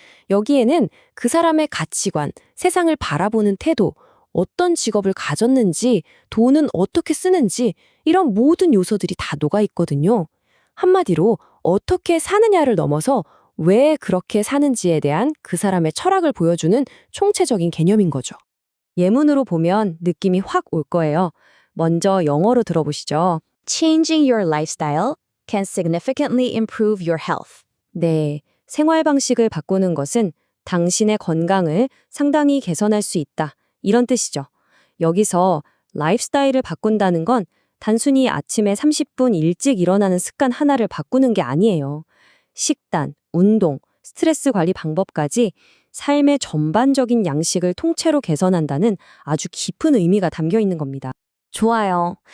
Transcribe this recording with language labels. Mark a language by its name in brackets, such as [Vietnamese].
[Korean] 여기에는 그 사람의 가치관, 세상을 바라보는 태도, 어떤 직업을 가졌는지, 돈은 어떻게 쓰는지 이런 모든 요소들이 다 녹아 있거든요. 한마디로 어떻게 사느냐를 넘어서 왜 그렇게 사는지에 대한 그 사람의 철학을 보여주는 총체적인 개념인 거죠. 예문으로 보면 느낌이 확 올 거예요. 먼저 영어로 들어보시죠. [English] Changing your lifestyle can significantly improve your health. [Korean] 네, 생활 방식을 바꾸는 것은 당신의 건강을 상당히 개선할 수 있다. 이런 뜻이죠. 여기서 라이프스타일을 바꾼다는 건 단순히 아침에 30분 일찍 일어나는 습관 하나를 바꾸는 게 아니에요. 식단, 운동, 스트레스 관리 방법까지 삶의 전반적인 양식을 통째로 개선한다는 아주 깊은 의미가 담겨 있는 겁니다. 좋아요.